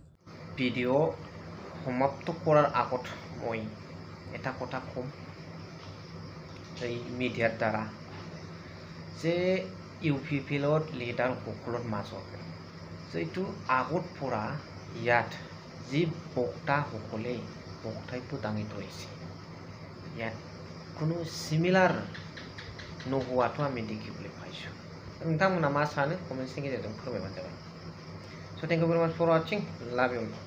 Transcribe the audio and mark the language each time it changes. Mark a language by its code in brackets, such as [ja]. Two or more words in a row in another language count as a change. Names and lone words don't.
[as] ভিডিঅ' সমাপ্ত কৰাৰ আগত মই এটা কথা ক'ম এই মিডিয়াৰ দ্বাৰা, যে UPPLৰ লিডাৰসকলৰ মাজত যিটো আগত পৰা ইয়াত যি বক্তাসকলে বক্তব্য দাঙি ধৰিছে, ইয়াত কোনো সিমিলাৰ নোহোৱাটো আমি দেখিবলৈ পাইছোঁ। [brx] नोंथांमोना मा सानो कमेन्ट्सनि गेजेरजों फोरमायबानो जाबाय। [en] So thank you very much for watching, love you.